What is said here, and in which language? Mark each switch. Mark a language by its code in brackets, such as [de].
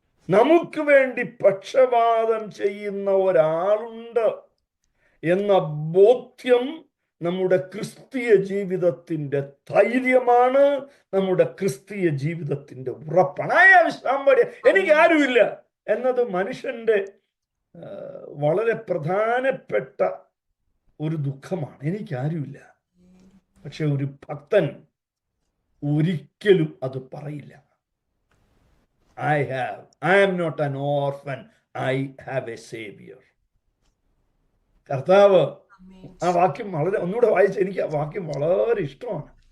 [ml] നമുക്ക് വേണ്ടി പക്ഷപാതം ചെയ്യുന്ന ഒരാളുണ്ട് എന്ന ബോധ്യം നമ്മുടെ ക്രിസ്തീയ ജീവിതത്തിന്റെ ധൈര്യമാണ്, നമ്മുടെ ക്രിസ്തീയ ജീവിതത്തിന്റെ ഉറപ്പാണ്. എനിക്ക് ആരുമില്ല എന്നത് മനുഷ്യന്റെ വളരെ പ്രധാനപ്പെട്ട ഒരു ദുഃഖമാണ്. എനിക്കാരുമില്ല. പക്ഷെ ഒരു ഭക്തൻ ഒരിക്കലും അത് പറയില്ല. [en] I am not an orphan, I have a savior. [ml] കർത്താവ് ആ വാക്യം വളരെ ഒന്നുകൂടെ വായിച്ച്, എനിക്ക് ആ വാക്യം വളരെ ഇഷ്ടമാണ്.